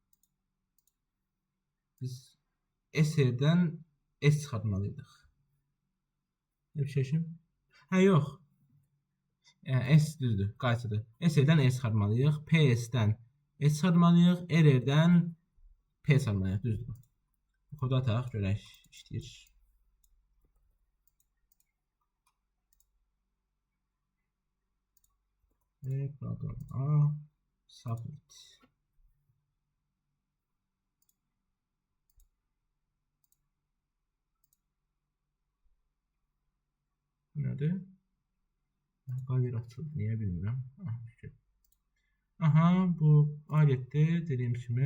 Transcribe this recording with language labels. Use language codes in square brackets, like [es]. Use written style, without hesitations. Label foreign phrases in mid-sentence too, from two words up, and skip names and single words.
[az] Biz S-dən S çıxartmalıydıq. Bir şeyim? Yox. Yəni S düzdür, qayçıdır. S-dən S çıxartmalıyıq. PS-dən S çıxartmalıyıq. R-dən P çıxartmalıyıq, düzdür. Kodu ataq, görək, işləyir. [en] Program A, submit. [az] Nədir? Qalir açıldı, niyə bilmirəm. Aha, bu alətdir, dediyim kimi.